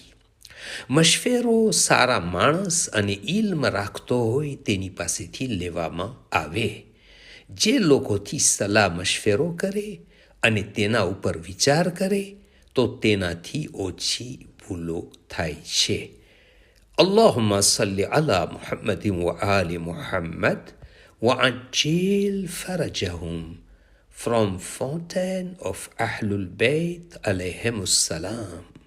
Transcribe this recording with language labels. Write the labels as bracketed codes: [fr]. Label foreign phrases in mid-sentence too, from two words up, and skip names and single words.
[gu] મશવરો સારા માણસ અને ઇલ્મ રાખતો હોય તેની પાસેથી લેવામાં આવે. જે લોકોથી સલાહ મશવરો કરે અને તેના ઉપર વિચાર કરે તો તેનાથી ઓછી ભૂલો થાય છે. [ar] اللهم صل على محمد وآل محمد وعجل فرجهم. [en] From Fountain of Ahlul Bayt alayhim salam.